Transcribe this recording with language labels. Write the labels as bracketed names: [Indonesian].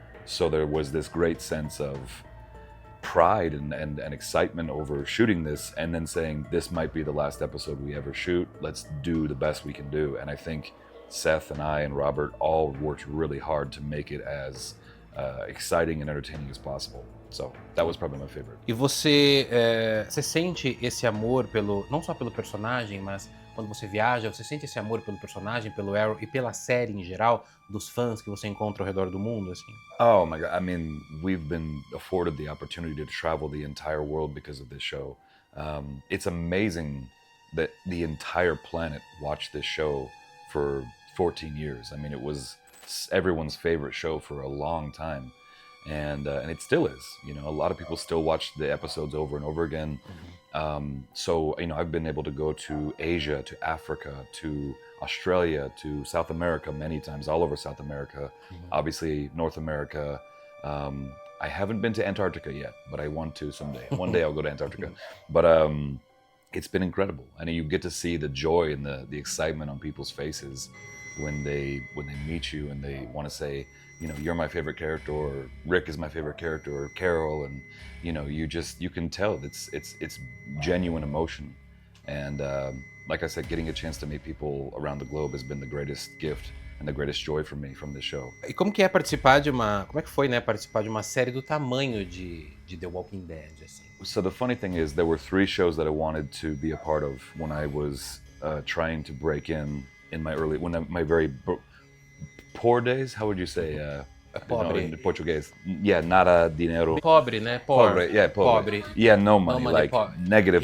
[English] So there was this great sense of pride and excitement over shooting this, and then saying this might be the last episode we ever shoot. Let's do the best we can do. And I think Seth and I and Robert all worked really hard to make it as exciting and entertaining as possible. So that was probably my favorite. [Portuguese] E você sente esse amor não só pelo personagem, mas quando você viaja, você sente esse amor pelo personagem, pelo Aaron e pela série em geral, dos fãs que você encontra ao redor do mundo, assim? [English] Oh my God, I mean, we've been afforded the opportunity to travel the entire world because of this show. It's amazing that the entire planet watched this show for 14 years. I mean, it was everyone's favorite show for a long time. And it still is. You know, a lot of people still watch the episodes over and over again. So, you know, I've been able to go to Asia, to Africa, to Australia, to South America many times, all over South America. Obviously, North America. I haven't been to Antarctica yet, but I want to someday. One day I'll go to Antarctica. But it's been incredible. And you get to see the joy and the excitement on people's faces when they meet you and they want to say, you know, you're my favorite character, or Rick is my favorite character, or Carol, and you know, you can tell it's genuine emotion. And like I said, getting a chance to meet people around the globe has been the greatest gift and the greatest joy for me from this show. [Portuguese] E como que foi, né, participar de uma série do tamanho de The Walking Dead, assim? [English] So the funny thing is, there were 3 shows that I wanted to be a part of when I was trying to break in my very poor days. How would you say? [Portuguese] Pobre. [English] In Portuguese. Yeah, [Spanish] nada dinero. [Portuguese] Pobre, né? Pobre. [English] Yeah, pobre. Yeah, no money, like negative